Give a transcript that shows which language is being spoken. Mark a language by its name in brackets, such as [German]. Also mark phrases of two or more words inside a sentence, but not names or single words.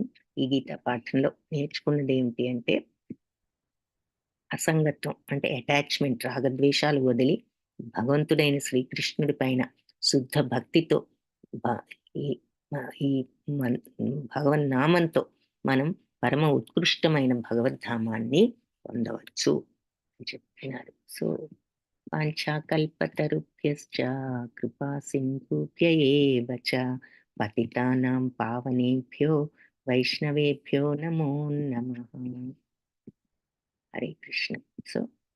[Telugu] ఈ గీతా పాఠంలో నేర్చుకున్నది ఏమిటి అంటే, అసంగత్వం అంటే అటాచ్‌మెంట్, రాగద్వేషాలు వదిలి భగవంతుడైన శ్రీకృష్ణుడి పైన శుద్ధ భక్తితో భ ఈ ఈ భగవన్నామంతో మనం పరమ ఉత్కృష్టమైన భగవద్ధామాన్ని పొందవచ్చు అని చెప్తున్నారు. సో, [Sanskrit] వాంఛాకల్పతరుభ్యశ్చ కృపా సింధుభ్య ఏవ చ పతితానాం పావనేభ్యో వైష్ణవేభ్యో నమో నమః. [Telugu] హరే కృష్ణ. సో